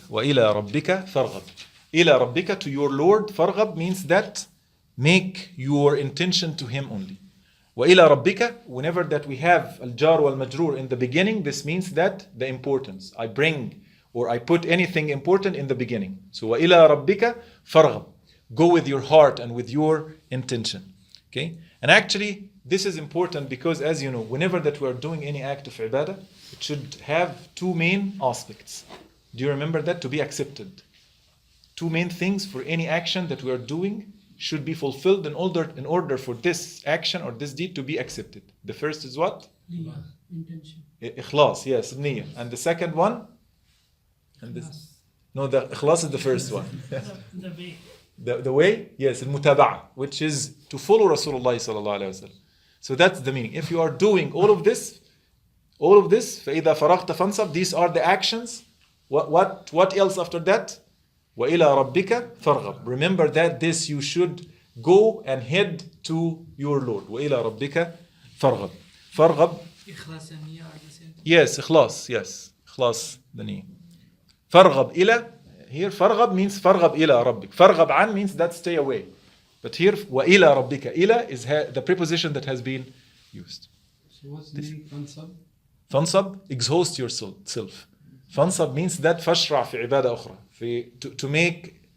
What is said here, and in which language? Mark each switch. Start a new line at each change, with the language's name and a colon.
Arabic: وَإِلَى رَبِّكَ فَارْغَبْ. إِلَى رَبِّكَ,
English: to your Lord.
Arabic: فَارْغَبْ
English: means that make your intention to Him only.
Arabic: وَإِلَى رَبِّكَ,
English: whenever that we have al-jar wal-majroor in the beginning, this means that the importance. I bring or I put anything important in the beginning.
Arabic: So وَإِلَى رَبِّكَ فَارْغَبْ.
English: Go with your heart and with your intention. Okay? And actually, this is important because, as you know, whenever that we are doing any act of ibadah, it should have 2 main aspects. Do you remember that? To be accepted. 2 main things for any action that we are doing should be fulfilled in order for this action or this deed to be accepted. The first is what? Intention. Ikhlas, yes, niyyah. And the second one? And this? No, the ikhlas is the first one. The way. The way? Yes, al-mutaba'ah, which is to follow Rasulullah sallallahu alayhi wa sallam. So that's the meaning. If you are doing all of this,
Arabic: فَإِذَا فَرَغْتَ فَانْصَبْ,
English: these are the actions. What else after that?
Arabic: وَإِلَى رَبِّكَ فَارْغَبْ.
English: Remember that this you should go and head to your Lord.
Arabic: وَإِلَى رَبِّكَ فَارْغَبْ. فَارْغَبْ.
English: Ikhlas and niyyah are the same. Yes, ikhlas, yes. Ikhlas, the niyyah.
Arabic: فَارْغَبْ إِلَى.
English: Here,
Arabic: فَارْغَبْ
English: means
Arabic: فَارْغَبْ إِلَى رَبِّكَ. فَارْغَبْ عَن
English: means that stay away. But here,
Arabic: وَإِلَى رَبِّكَ.
English: إِلَى is the preposition that has been used. So what's the meaning fansab? Fansab, exhaust yourself. Fansab means that
Arabic: فَاشْرَعْ فِي عِبَادَةٍ أُخْرَى.